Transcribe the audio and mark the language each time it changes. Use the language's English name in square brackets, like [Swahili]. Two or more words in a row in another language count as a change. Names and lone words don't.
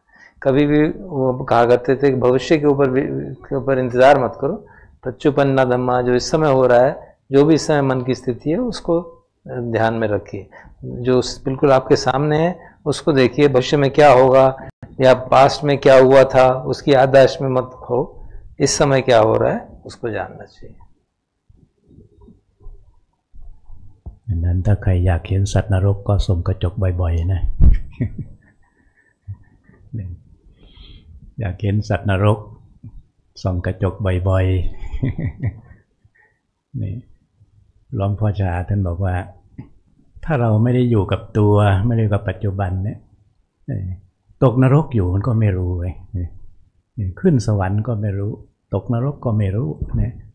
[Hindi] कभी भी वो कहा करते थे कि भविष्य के ऊपर इंतज़ार मत करो, [Pali] पच्चुपन्ना धम्मा, [Hindi] जो इस समय हो रहा है, जो भी इस समय मन की स्थिति है उसको ध्यान में रखिए। जो बिल्कुल आपके सामने है उसको देखिए, भविष्य में क्या होगा या पास्ट में क्या हुआ था उसकी याददाश्त में मत खो, इस समय क्या हो रहा है उसको जानना चाहिए। [Thai] นั้นถ้าใครอยากเห็นสัตว์นรกก็ส่องกระจกบ่อยๆนะ อยากเห็นสัตว์นรกส่องกระจกบ่อยๆนี่หลวงพ่อชาท่านบอกว่าถ้าเราไม่ได้อยู่กับตัวไม่ได้อยู่กับปัจจุบันเนี่ยตกนรกอยู่มันก็ไม่รู้เลยขึ้นสวรรค์ก็ไม่รู้ตกนรกก็ไม่รู้เนี่ย